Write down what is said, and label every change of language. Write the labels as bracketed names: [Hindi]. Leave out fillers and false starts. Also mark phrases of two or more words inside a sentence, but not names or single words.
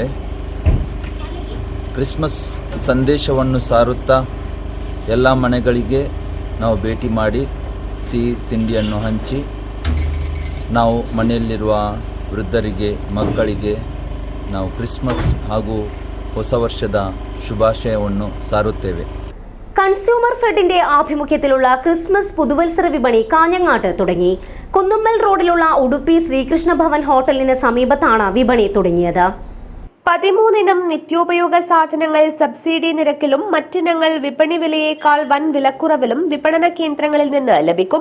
[Kannada] ಕ್ರಿಸ್ಮಸ್ ಸಂದೇಶವನ್ನು ಸಾರುತ್ತಾ ಎಲ್ಲ ಮನೆಗಳಿಗೆ ನಾವು ಭೇಟಿ ಮಾಡಿ ಸಿಹಿ ತಿಂಡಿಯನ್ನು ಹಂಚಿ ನಾವು ಮನೆಯಲ್ಲಿರುವ ವೃದ್ಧರಿಗೆ, ಮಕ್ಕಳಿಗೆ ನಾವು ಕ್ರಿಸ್ಮಸ್ ಹಾಗೂ ಹೊಸ ವರ್ಷದ ಶುಭಾಶಯವನ್ನು ಸಾರುತ್ತೇವೆ. [Malayalam] കൺസ്യൂമർ ഫെഡിന്റെ ആഭിമുഖ്യത്തിലുള്ള ക്രിസ്മസ് പുതുവത്സര വിപണി കാഞ്ഞങ്ങാട്ട് തുടങ്ങി. കുന്നുമ്മൽ റോഡിലുള്ള ഉടുപ്പി ശ്രീകൃഷ്ണ ഭവൻ ഹോട്ടലിന് സമീപത്താണ് വിപണി തുടങ്ങിയത്. 13 ഇനം നിത്യോപയോഗ സാധനങ്ങൾ സബ്സിഡി നിരക്കിലും മറ്റിനങ്ങൾ വിപണി വിലയേക്കാൾ വൻ വിലക്കുറവിലും വിപണന കേന്ദ്രങ്ങളിൽ നിന്ന് ലഭിക്കും.